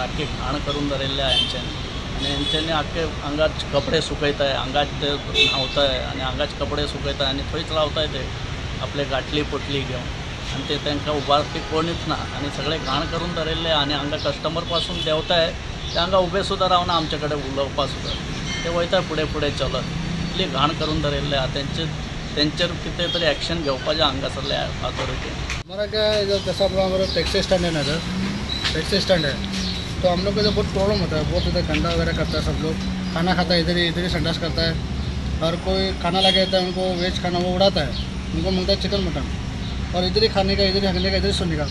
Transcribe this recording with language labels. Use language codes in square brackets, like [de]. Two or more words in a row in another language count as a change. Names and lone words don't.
[kok] आख्खे घाण करून दवरिल्ले आहा हेंच्यांनी आनी हेंच्यांनी आख्खे हांगाच कपडे सुकयताय हांगाच ते न्हांवताय आनी हांगाच कपडे सुकयताय आनी थंयच रावताय ते आपले गाठली पोटली घेवन आनी ते तांकां उबारपी कोणूच ना आनी सगळें घाण करून दवरिल्ले आनी हांगा कस्टमर पासून देंवताय ते हांगा उबे सुद्दां रावना आमचे कडेन उलोवपाक सुद्दां ते वयताय फुडें फुडें चलत। इतली घाण करून दवरिल्ले आहा तेंचेर कितें तरी एक्शन घेवपाचें हांगासरले अथॉरिटी। [hi] हमारा क्या है, इधर जैसा हमारा [en] taxi stand [hi] है ना, इधर [en] taxi stand [hi] है तो हम लोग को इधर बहुत प्रॉब्लम होता है। बहुत इधर गंदा वगैरह करता है सब लोग। खाना खाता है इधर ही संडास करता है और कोई खाना लगे रहता है उनको वेज खाना वो उड़ाता है। उनको मिलता है [en] chicken mutton [hi] और इधर ही खाने का इधर ही हगने का इधर ही सोने का।